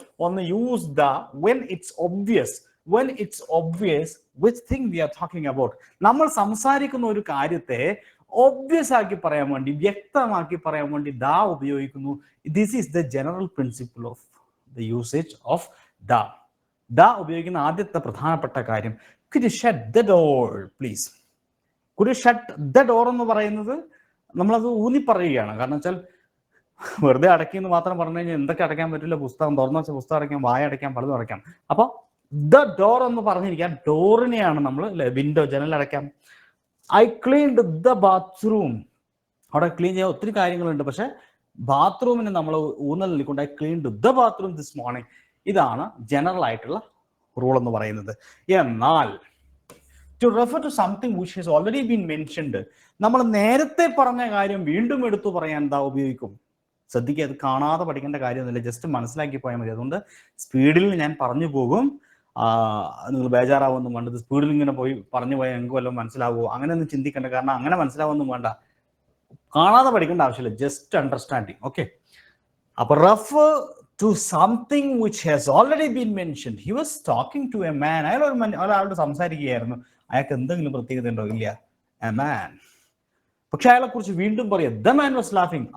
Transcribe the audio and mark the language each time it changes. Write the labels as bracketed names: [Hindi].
[English] ഒന്ന്, use the when it's obvious. When it's obvious which thing we are talking about. [Malayalam] നമ്മൾ സംസാരിക്കുന്ന ഒരു കാര്യത്തെ ഒബ്വിയസ് ആക്കി പറയാൻ വേണ്ടി, വ്യക്തമാക്കി പറയാൻ വേണ്ടി ദ ഉപയോഗിക്കുന്നു. [English] This is the general principle of the usage of the. [Malayalam] The ഉപയോഗിക്കുന്ന ആദ്യത്തെ പ്രധാനപ്പെട്ട കാര്യം, [English] could you shut the door please. could you shut the door [Malayalam] എന്ന് പറയുന്നത് നമ്മളത് ഊന്നി പറയുകയാണ്. കാരണം വെച്ചാൽ വെറുതെ അടയ്ക്കിന്ന് മാത്രം പറഞ്ഞു കഴിഞ്ഞാൽ എന്തൊക്കെ അടയ്ക്കാൻ പറ്റില്ല. പുസ്തകം തുറന്നു വെച്ചാൽ പുസ്തകം അടയ്ക്കാം, വായ അടയ്ക്കാം, പലതും അടയ്ക്കാം. അപ്പൊ [English] the door [Malayalam] എന്ന് പറഞ്ഞിരിക്കാം. ഡോറിനെയാണ് നമ്മൾ വിൻഡോ, ജനൽ അടയ്ക്കാം. [English] I cleaned the bathroom. [Malayalam] അവിടെ ക്ലീൻ ചെയ്യാൻ ഒത്തിരി കാര്യങ്ങളുണ്ട്, പക്ഷെ ബാത്റൂമിന് നമ്മൾ ഊന്നൽ നൽകിക്കൊണ്ട് [English] I cleaned the bathroom this morning. [Malayalam] ഇതാണ് ജനറൽ ആയിട്ടുള്ള റൂൾ എന്ന് പറയുന്നത്. എന്നാൽ [English] to refer to something which has already been mentioned, [Malayalam] നമ്മൾ നേരത്തെ പറഞ്ഞ കാര്യം വീണ്ടും എടുത്തു പറയാൻ എന്താ ഉപയോഗിക്കും? ശ്രദ്ധിക്കുക, അത് കാണാതെ പഠിക്കേണ്ട കാര്യമൊന്നുമില്ല, ജസ്റ്റ് മനസ്സിലാക്കി പോയാൽ മതി. അതുകൊണ്ട് സ്പീഡിൽ ഞാൻ പറഞ്ഞു പോകും. നിങ്ങൾ ബേജാറാവൊന്നും വേണ്ടത്. സ്പീഡിൽ ഇങ്ങനെ പറഞ്ഞു പോയാൽ നിങ്ങൾക്ക് വല്ലതും മനസ്സിലാവുമോ അങ്ങനെയൊന്നും ചിന്തിക്കേണ്ട. കാരണം അങ്ങനെ മനസ്സിലാവൊന്നും വേണ്ട, കാണാതെ പഠിക്കേണ്ട ആവശ്യമില്ല, [English] Just understanding. Okay, അപ്പൊ refer to something which has already been mentioned. He was talking to a man. [Malayalam] അയാളോട് സംസാരിക്കുകയായിരുന്നു. അയാൾക്ക് എന്തെങ്കിലും പ്രത്യേകത ഉണ്ടോ? ഇല്ല, [English] a man. [Malayalam] പക്ഷെ അയാളെ കുറിച്ച് വീണ്ടും പറയാം, [English] the man was laughing.